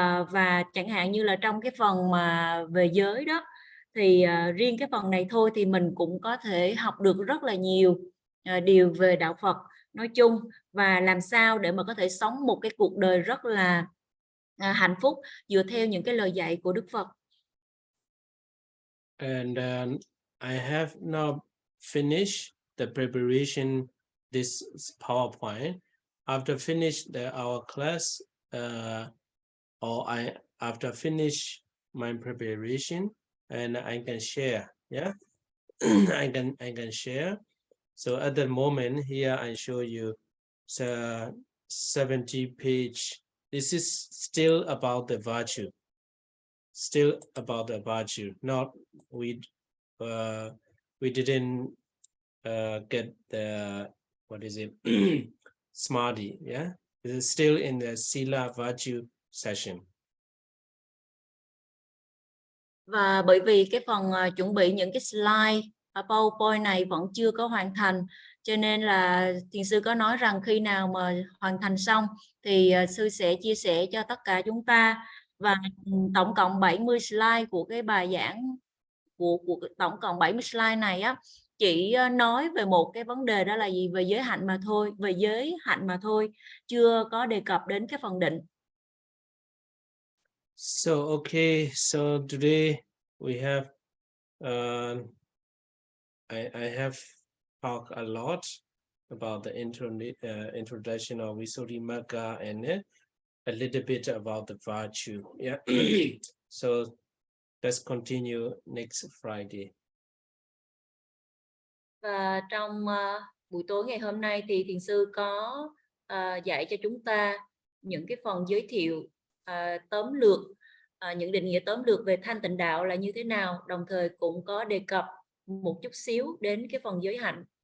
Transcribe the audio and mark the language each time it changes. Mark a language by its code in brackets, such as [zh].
[vi] Và chẳng hạn như là trong cái phần mà về giới đó thì riêng cái phần này thôi thì mình cũng có thể học được rất là nhiều điều về đạo Phật nói chung, và làm sao để mà có thể sống một cái cuộc đời rất là hạnh phúc dựa theo những cái lời dạy của Đức Phật. [en] And I have now finished the preparation, this PowerPoint. After finish our class, after finish my preparation, and I can share. Yeah, I can share. So at the moment here, I show you 70 page. This is still about the virtue. Still about the virtue. Not we didn't get the, what is it, Samadhi. Yeah, this is still in the Sila virtue session. [vi] Và bởi vì cái phần chuẩn bị những cái slide PowerPoint này vẫn chưa có hoàn thành, cho nên là thiền sư có nói rằng khi nào mà hoàn thành xong thì sư sẽ chia sẻ cho tất cả chúng ta. Và tổng cộng 70 slide của cái bài giảng của tổng cộng 70 slide này á, chỉ nói về một cái vấn đề, đó là gì? Về giới hạnh mà thôi, về giới hạnh mà thôi, chưa có đề cập đến cái phần định. [en] So okay, so today we have I have talked a lot about the introduction of Visuddhimagga and a little bit about the virtue. Yeah. So let's continue next Friday. [vi] Và trong buổi tối ngày hôm nay thì thiền sư có dạy cho chúng ta những cái phần giới thiệu tóm lược, những định nghĩa tóm lược về thanh tịnh đạo là như thế nào, đồng thời cũng có đề cập một chút xíu đến cái phần giới hạnh.